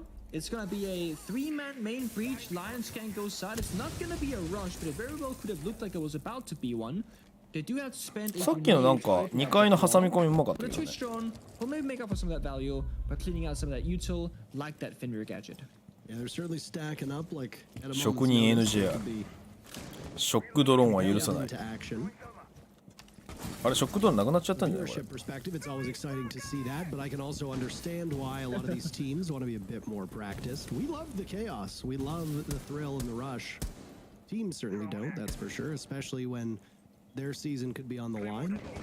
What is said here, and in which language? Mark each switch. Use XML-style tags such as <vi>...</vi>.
<en>It's gonna be a three-man main breach. Lions can't go side. It's not gonna be a rush, but it very well could have looked like it was about to be one. They do have to spend.</en> <ja>さっきのなんか2階の挟み込みうまかったけどね。</ja> <en>Well, maybe make up for some of that value by cleaning out some of that util, like that Fenrir gadget. Yeah, they're certainly stacking up like.</en> <ja>職人 NGR。ショックドローンは許さない。あれショックドローンなくなっちゃったんじゃない？これ。</ja> <en>It's always exciting to see that, but I can also understand why a lot of these teams want to be a bit more practiced. We love the chaos. We love the thrill and the rush. Teams certainly don't, that's for sure, especially when their season could be on the line.</en>